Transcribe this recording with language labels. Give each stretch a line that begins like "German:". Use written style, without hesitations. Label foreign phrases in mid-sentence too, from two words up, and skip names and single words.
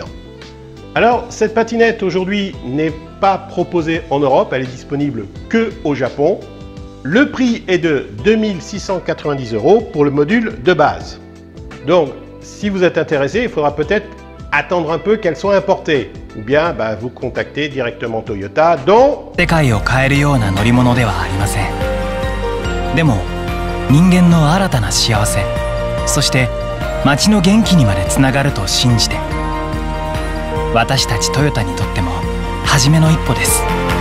French: Alors cette patinette aujourd'hui n'est pas proposée en Europe, elle est disponible que au Japon. Le prix est de 2690 € pour le module de base. Donc si vous êtes intéressé, il faudra peut-être attendre un peu qu'elle soit importée. Ou bien vous contactez directement Toyota, dont...
Japanese: 世界を変えるような乗り物ではありません。でも人間の新たな幸せ、そして街の元気にまでつながると信じて、私たちトヨタにとっても初めの一歩です。